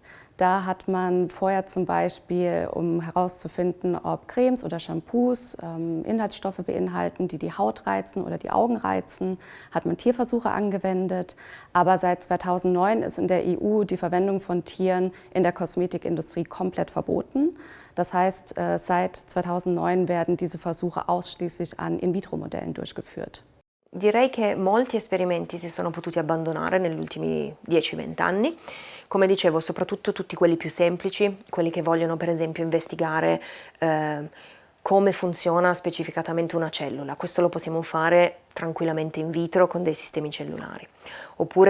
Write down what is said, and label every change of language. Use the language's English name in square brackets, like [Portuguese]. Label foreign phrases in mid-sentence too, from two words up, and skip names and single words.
[German] Da hat man vorher zum Beispiel, um herauszufinden, ob Cremes oder Shampoos Inhaltsstoffe beinhalten, die die Haut reizen oder die Augen reizen, hat man Tierversuche angewendet. Aber seit 2009 ist in der EU die Verwendung von Tieren in der Kosmetikindustrie komplett verboten. Das heißt, seit 2009 werden diese Versuche ausschließlich an In-vitro-Modellen durchgeführt. [Italian] Direi che molti esperimenti si sono potuti abbandonare negli ultimi 10-20 anni, come dicevo, soprattutto tutti quelli più semplici, quelli che vogliono per esempio investigare come funziona specificatamente una cellula. Questo lo possiamo fare tranquillamente in vitro con dei sistemi cellulari.